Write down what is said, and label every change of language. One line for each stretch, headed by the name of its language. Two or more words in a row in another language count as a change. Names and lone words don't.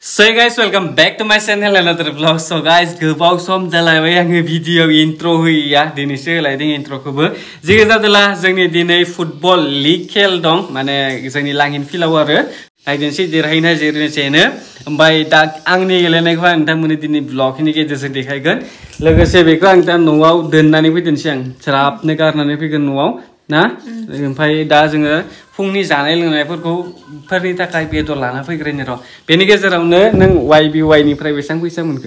English: So hey guys, welcome back to my channel another vlog. So guys,
Bodo: गोबाव सम जालायबाय आङो भिडियो intro होयो या दिनैसो होलायदों introखौबो जिगे जादोला जोंनि दिनै फुटबल लीग खेल दं माने जोंनि लांगिन फिल्डआव आरो आइडेन्सि देरहायना जेरैनो ओमफ्राय दा आंनि गेलेनायखौ आं नोंथांमोननि दिनै ब्लगनि गेजेरजों देखायगोन लोगोसे बेखौ आं दा न'आव दोननानै फैदोंसै आं ज्राबनो गारनानै फैगोन न'आव ना ओमफ्राय दा जोङो फुंनि जानाय लोंनायफोरखौ फोरनि थाखाय बेदर लाना फैग्रोनि र' बेनि गेजेरावनो नों YBY निफ्राय बेसेबां फैसा मोनखो